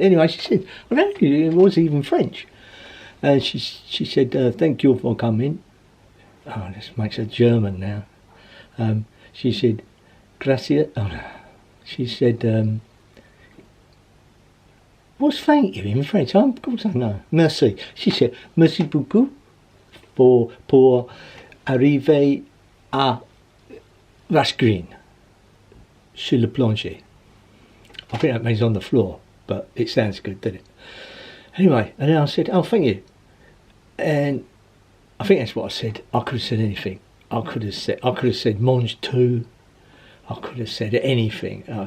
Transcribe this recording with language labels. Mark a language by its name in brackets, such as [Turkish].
[English] Anyway, she said, I don't know, it was even French. And she said, thank you for coming. Oh, this makes her German now. She said, gracias, oh no. She said, what's thank you in French? Of course I know. Merci. She said, [French] merci beaucoup pour arriver à Rush Green sur le plancher. [English] I think that means on the floor, but it sounds good, doesn't it? Anyway, and then I said, oh, thank you. And I think that's what I said. I could have said anything. I could have said mange tout. I could have said anything.